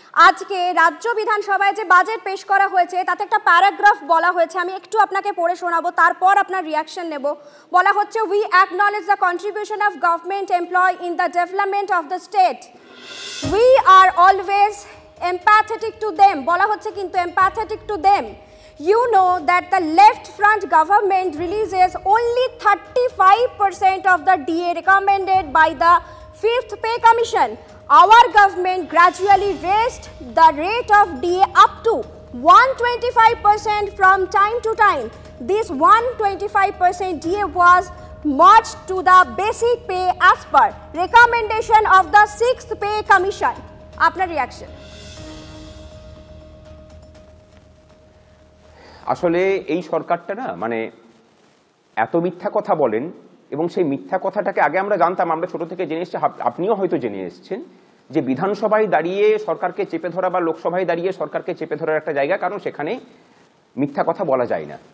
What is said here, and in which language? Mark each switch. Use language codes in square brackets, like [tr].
[bn] আজকে রাজ্য বিধানসভায় যে বাজেট পেশ করা হয়েছে তাতে একটা প্যারাগ্রাফ বলা হয়েছে, আমি একটু আপনাকে পড়ে শোনাবো, তারপর আপনার রিয়াকশন নেব। বলা হচ্ছে, [en] We acknowledge the contribution of government employ in the development of the state, we are always empathetic to them. [bn] বলা হচ্ছে কিন্তু [en] Empathetic to them. You know that the left front government releases only 35% of the DA recommended by the 5th Pay Commission. Our government gradually raised the rate of DA up to 125% from time to time. This 125% DA was merged to the basic pay as per recommendation of the 6th Pay Commission. [bn] Apnar [en] reaction? [bn] আসলে এই সরকারটা না মানে এত মিথ্যা কথা বলেন, এবং সেই মিথ্যা কথাটাকে আগে আমরা জানতাম, আমরা ছোট থেকে জেনে এসেছি, আপনিও হয়তো জেনে এসেছেন যে বিধানসভায় দাঁড়িয়ে সরকারকে চেপে ধরা বা লোকসভায় দাঁড়িয়ে সরকারকে চেপে ধরার একটা জায়গা, কারণ সেখানে মিথ্যা কথা বলা যায় না।